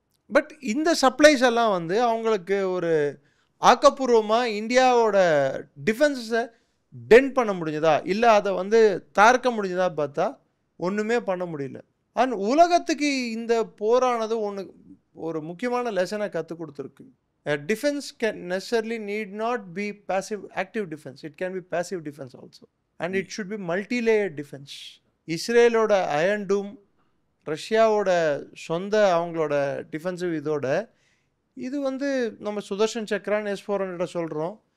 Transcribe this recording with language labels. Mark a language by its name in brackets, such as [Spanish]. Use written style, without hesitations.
[Tamil] But இந்த supplies எல்லாம் வந்து அவங்களுக்கு ஒரு ஆக்கப்பூர்வமாக இந்தியாவோட டிஃபென்ஸை டென்ட் பண்ண முடிஞ்சதா, இல்லை அதை வந்து தார்க்க முடிஞ்சதா பார்த்தா ஒன்றுமே பண்ண முடியல. அண்ட் உலகத்துக்கு இந்த போரானது ஒரு முக்கியமான லெசனை கற்றுக் கொடுத்துருக்கு. [English] Defense can necessarily need not be passive active defense. It can be passive defense also. And it should be multi-layered defense. [Tamil] இஸ்ரேலோட அயன் டூம், ரஷ்யாவோட சொந்த அவங்களோட டிஃபென்சிவ் இதோட இது வந்து நம்ம சுதர்ஷன் சக்ரான் S-400 சொல்கிறோம்.